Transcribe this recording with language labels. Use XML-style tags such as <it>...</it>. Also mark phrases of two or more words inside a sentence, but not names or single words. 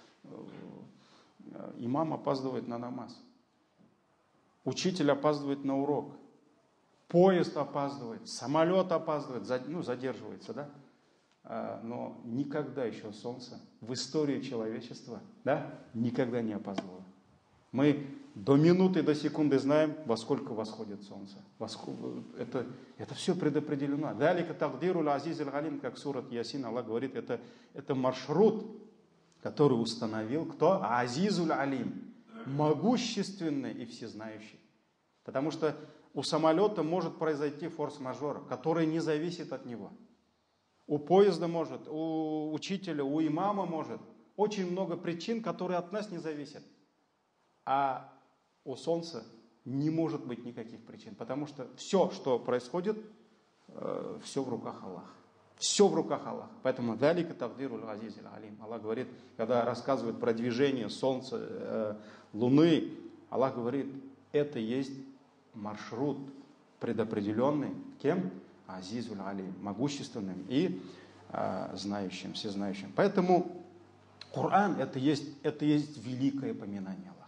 <ru>Имам опаздывает на намаз, учитель опаздывает на урок, поезд опаздывает, самолет опаздывает, задерживается, да? Но никогда еще солнце в истории человечества, да, никогда не опаздывало. Мы до минуты, до секунды знаем, во сколько восходит солнце. Это все предопределено.</ru> <ar>ذلك تقدير العزيز العليم,</ar> <ru>как сурат Ясин, Аллах говорит, это маршрут, который установил кто?</ru> <ar>العزيز العليم,</ar> <ru>могущественный и всезнающий. Потому что у самолета может произойти форс-мажор, который не зависит от него. У поезда может, у учителя, у имама может. Очень много причин, которые от нас не зависят. А у солнца не может быть никаких причин, потому что все, что происходит, все в руках Аллаха. Все в руках Аллаха. Поэтому</ru> <ar>ذلك تقدير العزيز العليم.</ar> <ru>Аллах говорит, когда рассказывает про движение солнца, луны, Аллах говорит, это есть маршрут, предопределенный кем?</ru> <ar>العزيز العليم,</ar> <ru>могущественным и знающим, всезнающим. Поэтому Коран это есть великое поминание Аллаха.</ru>